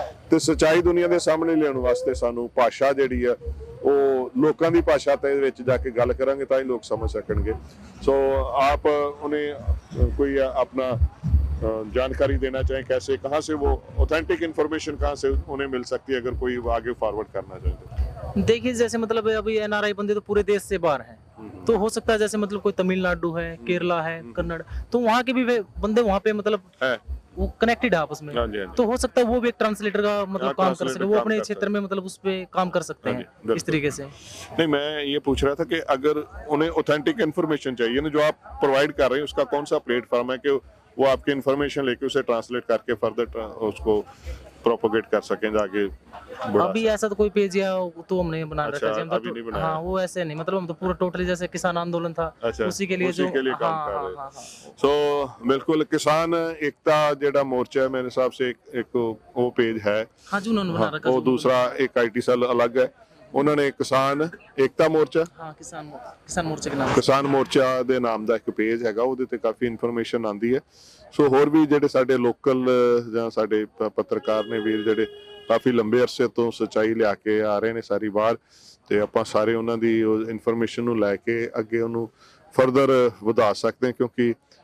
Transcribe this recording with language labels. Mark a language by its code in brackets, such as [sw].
[pa] ਤੇ ਸੱਚਾਈ ਦੁਨੀਆ ਦੇ ਸਾਹਮਣੇ ਲਿਆਉਣ ਵਾਸਤੇ ਸਾਨੂੰ ਭਾਸ਼ਾ ਜਿਹੜੀ ਆ ਉਹ ਲੋਕਾਂ ਦੀ ਭਾਸ਼ਾ ਤੇ ਵਿੱਚ ਜਾ ਕੇ ਗੱਲ ਕਰਾਂਗੇ ਤਾਂ ਹੀ ਲੋਕ ਸਮਝ ਸਕਣਗੇ [hi] सो आप उन्हें कोई अपना जानकारी देना चाहें कैसे कहाँ से वो ऑथेंटिक इन्फॉर्मेशन कहाँ से उन्हें मिल सकती है अगर कोई आगे फॉरवर्ड करना चाहे देखिए जैसे मतलब अभी एनआरआई बंदे तो पूरे देश से बाहर हैं तो हो सकता है जैसे मतलब कोई तमिलनाडु है केरला है कन्नड़ तो वहाँ के भी बंदे वहाँ पे मतलब है वो कनेक्टेड है आपस में तो हो सकता है वो भी एक ट्रांसलेटर का मतलब काम कर सकते हैं वो अपने क्षेत्र में मतलब उस पे काम कर सकते हैं इस तरीके से नहीं मैं ये पूछ रहा था कि अगर उन्हें ऑथेंटिक इन्फॉर्मेशन चाहिए ना जो आप प्रोवाइड कर रहे हैं उसका कौन सा प्लेटफॉर्म है कि वो आपकी इन्फॉर्मेशन लेके उसे ट्रांसलेट करके फर्दर उसको प्रोपोगेट कर सकें जाके अभी ऐसा तो कोई पेज या तो हमने बना रखा है अभी नहीं बनाया हाँ वो ऐसे नहीं मतलब हम तो पूरा टोटली जैसे किसान आंदोलन था उसी के लिए जो काम कर रहे हैं सो बिल्कुल किसान एकता जेड़ा मोर्चा है मेरे हिसाब से एक वो पेज है हाँ जी उन्होंने बना रखा वो दूसरा एक आईटी सेल अलग है उन्होंने किसान एकता मोर्चा किसान मोर्चा के नाम [pa] किसान मोर्चा ਦੇ ਨਾਮ ਦਾ ਇੱਕ ਪੇਜ ਹੈਗਾ ਉਹਦੇ ਤੇ ਕਾਫੀ ਇਨਫੋਰਮੇਸ਼ਨ ਆਉਂਦੀ ਹੈ ਸੋ ਹੋਰ ਵੀ ਜਿਹੜੇ ਸਾਡੇ ਲੋਕਲ ਜਾਂ ਸਾਡੇ ਪੱਤਰਕਾਰ ਨੇ ਵੀਰ ਜਿਹੜੇ ਕਾਫੀ ਲੰਬੇ ਅਰਸੇ ਤੋਂ ਸੱਚਾਈ ਲਿਆ ਕੇ ਆ ਰਹੇ ਨੇ ਸਾਰੀ ਵਾਰ ਤੇ ਆਪਾਂ ਸਾਰੇ ਉਹਨਾਂ ਦੀ ਇਨਫੋਰਮੇਸ਼ਨ ਨੂੰ ਲੈ ਕੇ ਅੱਗੇ ਉਹਨੂੰ ਫਰਦਰ ਵਧਾ ਸਕਦੇ ਹਾਂ ਕਿਉਂਕਿ